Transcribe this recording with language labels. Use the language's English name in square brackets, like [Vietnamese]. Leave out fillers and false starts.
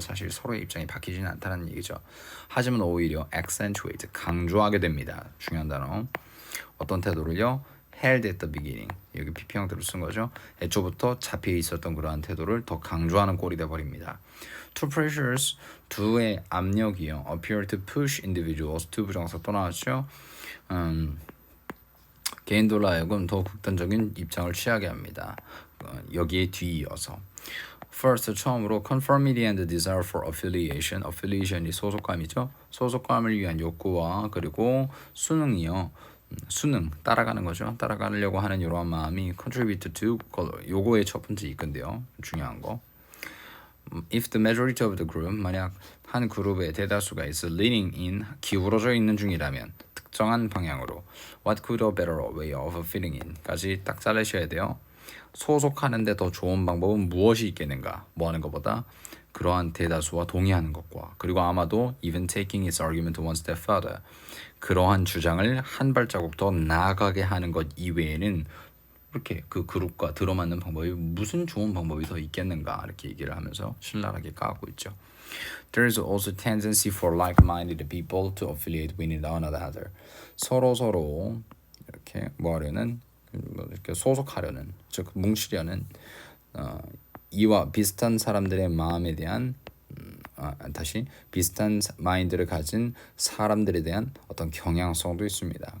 [Korean] 사실 서로의 입장이 바뀌지는 않다는 얘기죠. 하지만 오히려 accentuate 강조하게 됩니다. 중요한 단어. 어떤 태도를요? [English] held at the beginning. [Korean] 여기 PP 형태로 쓴 거죠. 애초부터 잡혀 있었던 그러한 태도를 더 강조하는 꼴이 돼 버립니다. [English] Two pressures, [Korean] 두의 압력이요. [English] appear to push individuals, to [Korean] 부정사 또 나왔죠. 개인들로 하여금 더 극단적인 입장을 취하게 합니다. 여기에 뒤이어서. [English] First, [Korean] 처음으로 [English] conformity and desire for affiliation. [Korean] affiliation이 소속감이죠. 소속감을 위한 욕구와 그리고 수능이요. 수능 따라가는 거죠. 따라가려고 하는 이러한 마음이 [English] contribute to [Korean] 요거의 첫 번째 이건데요. 중요한 거. [English] If the majority of the group [Korean] 만약 한 그룹의 대다수가 [English] is leaning in [Korean] 기울어져 있는 중이라면 특정한 방향으로 [English] what could a better way of fitting in [Korean] 까지 딱 자르셔야 돼요. 소속하는데 더 좋은 방법은 무엇이 있겠는가? 뭐 하는 것보다 그러한 대다수와 동의하는 것과 그리고 아마도 [English] even taking its argument one step further [Korean] 그러한 주장을 한 발자국 더 나아가게 하는 것 이외에는 이렇게 그 그룹과 들어맞는 방법이 무슨 좋은 방법이 더 있겠는가 이렇게 얘기를 하면서 신랄하게 까고 있죠. [English] There is also tendency for like-minded people to affiliate with one another. [Korean] 서로 이렇게 뭐 하려는 이렇게 소속하려는 즉 뭉치려는 이와 비슷한 사람들의 마음에 대한 다시 비슷한 마인드를 가진 사람들에 대한 어떤 경향성도 있습니다.